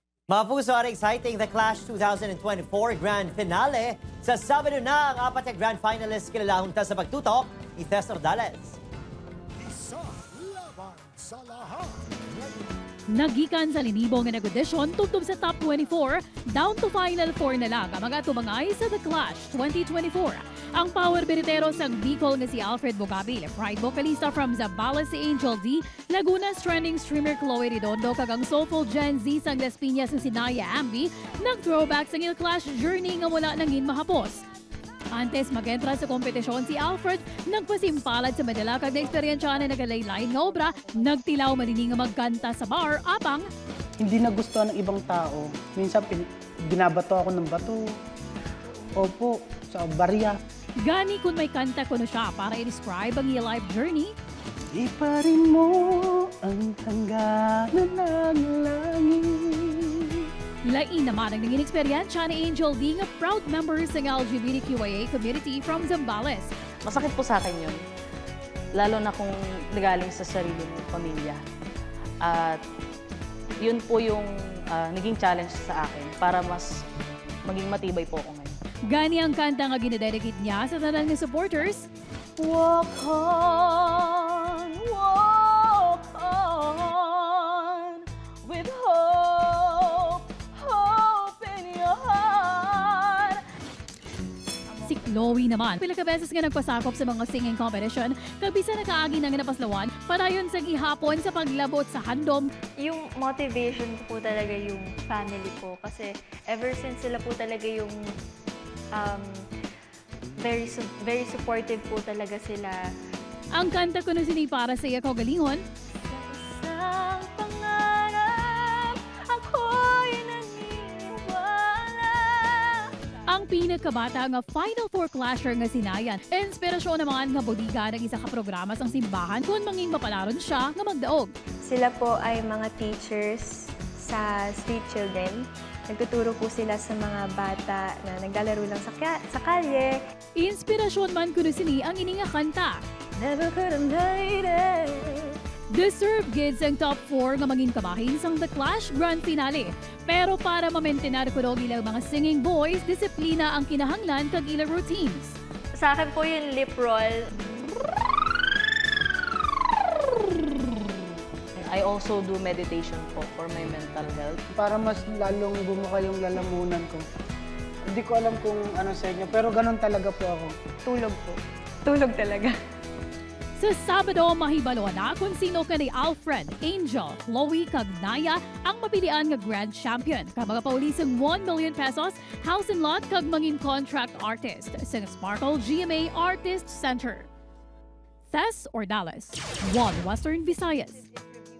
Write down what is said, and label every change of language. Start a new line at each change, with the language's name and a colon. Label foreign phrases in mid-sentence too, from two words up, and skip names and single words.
Filipino: Mga puso,
English: are exciting the Clash 2024 Grand Finale.
Filipino: Sa Sabado na ang apat na Grand Finalists kilalahunta sa pagtutok ni Tess Ordales. Isa laban sa lahat.
Hiligaynon: Nagikan sa linibong nga nag-audition tungtong sa top 24,
English: down to final 4
Hiligaynon: na lang ang mga tumangay sa The Clash 2024. Ang power biritero sang Bicol nga si Alfred Bogabil, pride vocalista from Zambales si Angel D, Laguna's trending streamer Chloe Redondo, kagang soulful Gen Z sang Las Piñas si Naya Ambi, nag-throwback sa Il Clash journey nga wala nangin mahapos. Antes mag-entra sa kompetisyon si Alfred, nagpasimpalad sa medala kag na-eksperyensya na nagalaylain nga obra, nagtilaw manini nga magkanta sa bar, apang
Filipino: hindi nagustuhan ng ibang tao. Minsan binabato ako ng bato. Opo, sa barya.
Hiligaynon: gani kung may kanta kuno siya para i-describe ang iyang life journey.
Filipino: Iparin mo ang hangganan ng langit.
Hiligaynon: Lain naman ang naging eksperyensya ni Angel D nga
English: proud members
Hiligaynon: ng LGBTQIA community from Zambales.
Filipino: Masakit po sa akin yun. Lalo na kung nagaling sa sarili ng pamilya. At yun po yung naging challenge sa akin para mas maging matibay po ako ngayon.
Hiligaynon: Gani ang kanta nga ginadedicate niya sa tanan ng supporters.
English: Walk on with hope, hope in your heart.
Hiligaynon: Si Chloe naman, pila ka beses nga nagpasakop sa mga singing competition, kabisa nakaagi na nga napaslawan, padayon sa gihapon sa paglabot sa handom.
Filipino: Yung motivation ko po talaga yung family ko kasi
English: ever since
Filipino: sila po talaga yung
English: very supportive
Filipino: po talaga sila.
Hiligaynon: Ang kanta ko na sini para sa iya kaugalingon.
Filipino: Sa isang pangarap, ako'y naniniwala.
Hiligaynon: Ang pinakabata nga Final Four clasher nga sinayan. Inspirasyon naman nga bodiga ng isa ka programa sang simbahan kung manging mapalaron siya nga magdaog.
Filipino: Sila po ay mga teachers sa
English: street children.
Filipino: Nagtuturo po sila sa mga bata na naglalaro lang sa kalye.
Hiligaynon: Inspirasyon man kuno sini ang ini nga kanta.
English: Never could have made it.
Hiligaynon: Deserve gids ang top 4 nga maging kabahin sang The Clash Grand Finale. Pero para ma-maintain ko daw ilang mga
English: singing boys,
Hiligaynon: disiplina ang kinahanglan kag ilang routines.
Filipino: Sa akin po yung lip roll.
English: I also do meditation po for my mental health.
Filipino: Para mas lalong bumuka yung lalamunan ko. Hindi ko alam kung ano sa inyo, pero ganun talaga po ako. Tulog po. Tulog talaga.
Hiligaynon: Sa Sabado, mahibalo na kung sino ka ni Alfred, Angel, Chloe, kag Naya ang mapilian nga Grand Champion. Kag mga paulisang 1 million pesos,
English: house and lot
Hiligaynon: kag mangin
English: contract artist
Hiligaynon: sa Sparkle GMA Artist Center. Tess Ordales, One Western Visayas.